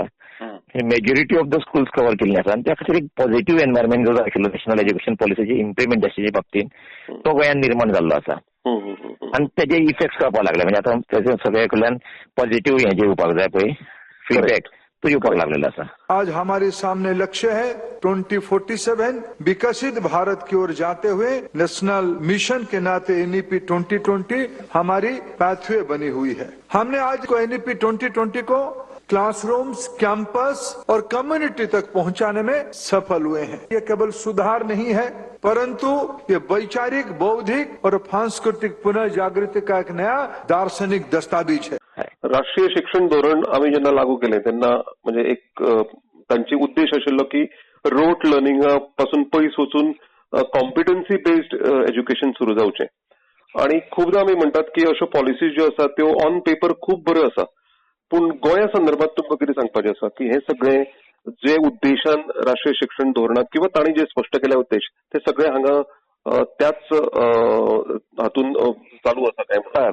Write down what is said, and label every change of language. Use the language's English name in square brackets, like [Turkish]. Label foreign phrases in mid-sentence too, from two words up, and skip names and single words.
[English] majority of the schools [Konkani] कव्हर केल्ले आसा आनी त्या खातीर एक [English] positive environment [Konkani] जो जाय आशिल्लो [English] national education [Konkani] पॉलिसीची इम्प्लिमेंटेशनाचे बाबतींत तो गोंयांत निर्माण जाल्लो आसा. आणि त्याचे इफेक्ट कळपाक लागले. म्हणजे आता त्याचे सगळे कडल्यान पॉझिटिव्ह हे जे येवपाक जाय पळय फीडबॅक तो येवपाक लागलेलो आसा. [Hindi] आज हमारे सामने लक्ष्य है 2047 विकसित भारत की ओर जाते हुए [English] national mission [Hindi] के नाते एनईपी 2020 हमारी पैथवे बनी हुई है. हमने आज को एनईपी 2020 को क्लासरूम्स, कैंपस और कम्युनिटी तक पहुंचाने में सफल हुए हैं. ये केवल सुधार नहीं है परंतु ये वैचारिक, बौद्धिक और सांस्कृतिक पुनर्जागृति का एक नया दार्शनिक दस्तावेज है. [Konkani] राष्ट्रीय शिक्षण धोरण आम्ही जेन्ना लागू केले तेन्ना म्हणजे एक तांची उद्देश आशिल्लो की रोट लर्निंगा पासून पयस वचून [English] competency based education [Konkani] सुरू जावचें. आणि खूबदां आमी म्हणटात की अश्यो पॉलिसीज ज्यो आसात त्यो [English] on paper [Konkani] खूब बऱ्यो आसा, पूण गोंया संदर्भात तुमकां कितें सांगपाचें आसा की हे सगळे जे उद्देशान राष्ट्रीय शिक्षण धोरणात किंवा तांणी जे स्पश्ट केले उद्देश ते सगळे हांगा त्याच हातून चालू आसा काय?